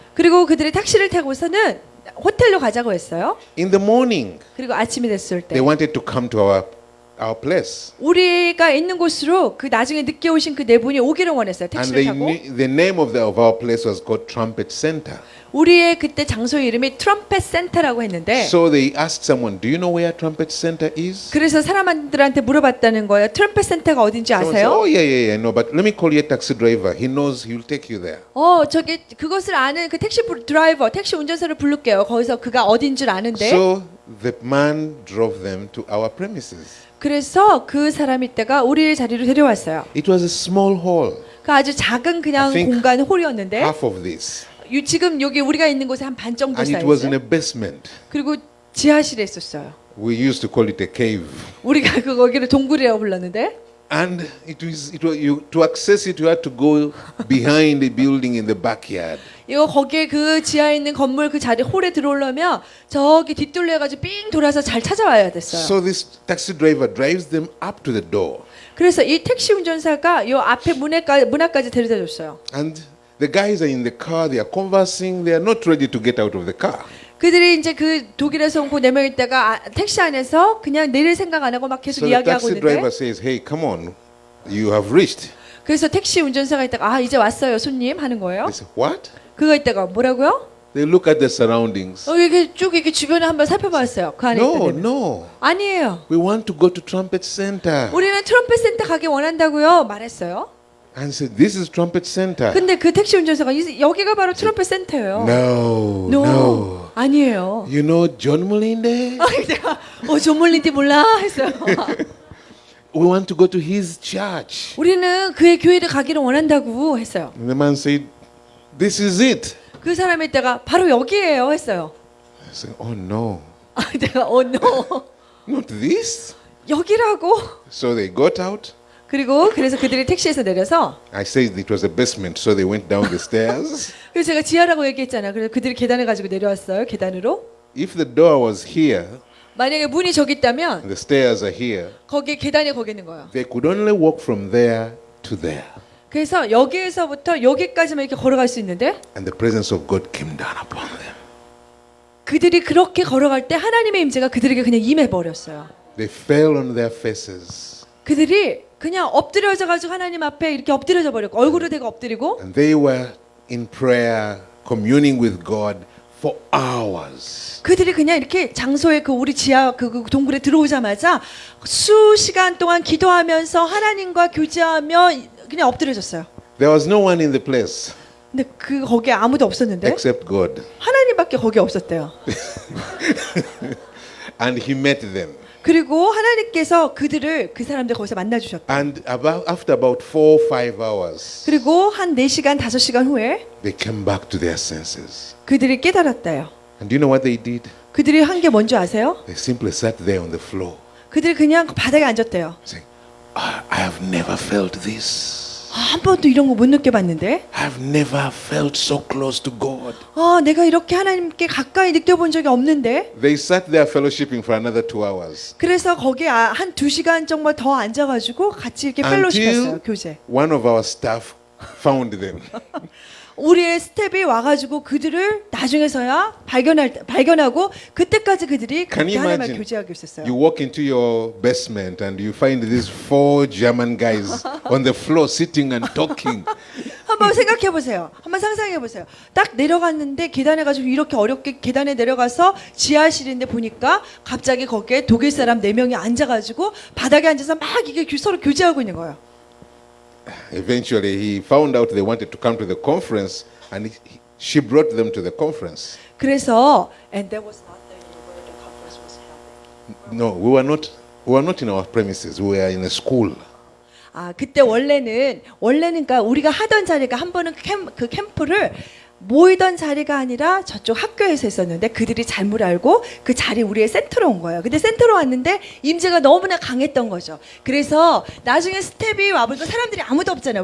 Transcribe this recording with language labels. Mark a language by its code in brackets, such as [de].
[ko] 그리고 그들이 택시를 타고서는 호텔로 가자고 했어요. [en] In the morning, [ko] 그리고 아침이 됐을 때 [en] they wanted to come to our place. [ko] 우리가 있는 곳으로 그 나중에 늦게 오신 그 네 분이 오기를 원했어요. [en] And [ko] 택시를 타고. [en] the name of our place was called Trumpet Center. [ko] 우리의 그때 장소 이름이 트럼펫 센터라고 했는데, [en] So they asked someone, do you know where Trumpet Center is? [ko] 그래서 사람들한테 물어봤다는 거예요. 트럼펫 센터가 어딘지 [en] Someone said, [ko] 아세요? [en] oh yeah, no, but let me call you a taxi driver. He knows he will take you there. [ko] 저기 그것을 아는 그 택시 드라이버, 택시 운전사를 부를게요. 거기서 그가 어딘 줄 아는데. [en] So the man drove them to our premises. [ko] 그래서 그 사람이 때가 우리의 자리로 데려왔어요. [en] It was a small hall, [ko] 그 아주 작은 그냥 [en] I think [ko] 공간 홀이었는데, [en] half of this. [ko] 지금 여기 우리가 있는 곳에 한 반 정도 [en] And it was in [ko] 사이즈. [en] a basement. [ko] 그리고 지하실에 있었어요. [en] We used to call it a cave. [ko] 우리가 거기를 동굴이라고 불렀는데, [en] And to access it, you had to go behind the building in the backyard. [ko] 거기에 그 지하에 있는 건물 그 자리 홀에 들어오려면 저기 뒷둘러 해가지고 삥 돌아서 잘 찾아와야 됐어요. [en] So this taxi driver drives them up to the door. [ko] 그래서 이 택시 운전사가 요 앞에 문 앞까지 데려다 줬어요. [en] And the guys are in the car, they are conversing, they are not ready to get out of the car. [ko] 그들이 이제 그 독일에서 온 그 4명 있다가 택시 안에서 그냥 내릴 생각 안 하고 막 계속 [en] So the [ko] 이야기하고 [en] taxi [ko] 있는데 [en] driver says, hey, come on, you have reached. [ko] 그래서 택시 운전사가 있다가 아 이제 왔어요 손님 하는 거예요. [en] They say, what? [ko] 그거 있다가 뭐라고요? [en] They look at the surroundings. [ko] 이렇게 쭉 이렇게 주변을 한번 살펴봤어요. 그 안에 [en] No, [ko] 있다는. [en] no. [ko] 아니에요. [en] We want to go to Trumpet Center. [ko] 우리는 트럼펫 센터 가기 원한다고요. 말했어요. [en] And said, this is Trumpet Center. [ko] 근데 그 택시 운전사가 여기가 바로 트럼펫 센터예요. [en] No, No. no. [ko] 아니에요. [en] You know John Molinde? [ko] 내가 조몰린티 몰라 했어요. [en] We want to go to his church. [ko] 우리는 그의 교회를 가기를 원한다고 했어요. [en] And the man said, this is it. [ko] 그 사람이 있다가 바로 여기에요 했어요. [en] I said, oh no, [ko] 내가 no. [en] not this. [ko] 여기라고. [en] So they got out. [ko] 그래서 그들이 택시에서 내려서 [en] I said it was a basement, so they went down the stairs. [ko] 그래서 제가 지하라고 얘기했잖아요. 그래서 그들이 계단을 가지고 내려왔어요. 계단으로. [en] If the door was here, [ko] 만약에 문이 저기 있다면 [en] and the stairs are here, [ko] 거기 계단이 거기 있는 거예요. [en] they could only walk from there to there. [ko] 그래서 여기에서부터 여기까지만 이렇게 걸어갈 수 있는데 [en] And the presence of God came down upon them. [ko] 그들이 그렇게 걸어갈 때 하나님의 임재가 그들에게 그냥 임해 버렸어요. [en] They fell on their faces. [ko] 그들이 그냥 엎드려져 가지고 하나님 앞에 이렇게 엎드려져 버렸고 얼굴을 대고 엎드리고 [en] And they were in prayer, communing with God for hours. [ko] 그들이 그냥 이렇게 장소에 그 우리 지하 그 동굴에 들어오자마자 수시간 동안 기도하면서 하나님과 교제하며 그냥 엎드려졌어요. [en] There was no one in the place [ko] 근데 거기에 아무도 없었는데 [en] except God. [ko] 하나님밖에 거기 없었대요. [en] And he met them. [ko] 그리고 하나님께서 그 사람들 거기서 만나 주셨다. [en] And after about 4-5 hours, [ko] 그리고 한 4시간 5시간 후에 [en] they came back to their senses. [ko] 그들이 깨달았대요. [en] And do you know what they did? [ko] 그들이 한 게 뭔지 아세요? [en] They simply sat there on the floor, [ko] 그들이 그냥 바닥에 앉았대요. [en] saying, I have never felt this. [ko] 한 번도 이런 거 못 느껴봤는데 [en] I've never felt so close to God. [ko] 내가 이렇게 하나님께 가까이 느껴본 적이 없는데 [en] They sat there fellowshipping for another 2 hours. [ko] 그래서 거기에 한 2시간 정도 더 앉아가지고 같이 이렇게 펠로시했어요. [en] Until [ko] 교제. [en] one of our staff found them. [ko] 우리의 스텝이 와가지고 그들을 나중에서야 발견하고 그때까지 그들이 [en] Can [ko] 그렇게 [en] you [ko] 하나님과 [en] imagine? [ko] 교제하고 있었어요. [en] You walk into your basement and you find these 4 German guys on the floor sitting and talking. [ko] 한번 생각해 보세요. 한번 상상해 보세요. 딱 내려갔는데 계단에 가지고 이렇게 어렵게 계단에 내려가서 지하실인데 보니까 갑자기 거기에 독일 사람 4명이 앉아가지고 바닥에 앉아서 막 이게 서로 교제하고 있는 거예요. [en] Eventually, he found out they wanted to come to the conference, and she brought them to the conference. [ko] 그래서 [en] and that was not the where the conference was held. No, we were not in our premises. We were in a school. [ko] 그때 원래는 그러니까 우리가 하던 자리가 한 번은 그 캠프를 모이던 자리가 아니라 저쪽 학교에서 했었는데 그들이 잘못 알고 그 자리 우리의 센터로 온 거예요. 근데 센터로 왔는데 임재가 너무나 강했던 거죠. 그래서 나중에 스텝이 와보니까 사람들이 아무도 없잖아요.